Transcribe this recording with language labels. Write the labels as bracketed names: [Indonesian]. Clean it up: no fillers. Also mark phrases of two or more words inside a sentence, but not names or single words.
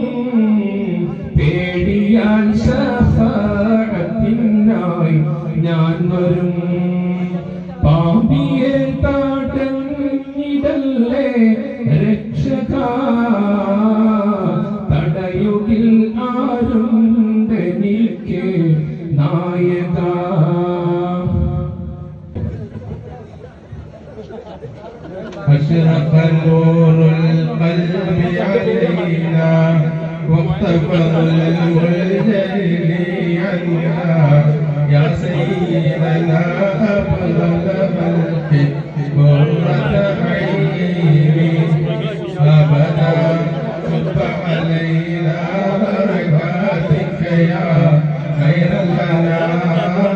[Malayalam] പേടിയാൽ ശഫാഅത്തിനായി ഞാൻ വരും പാപിയെ തടഞ്ഞിടല്ലേ രക്ഷക തടയുകിൽ ആരുണ്ടെനിക്ക് നായക [Arabic] أشرق نور القلب علينا واختفض الوجل عنا يا سيدنا أفضل خلق قرة عيني أبدا صب علينا بركاتك يا خير الأنام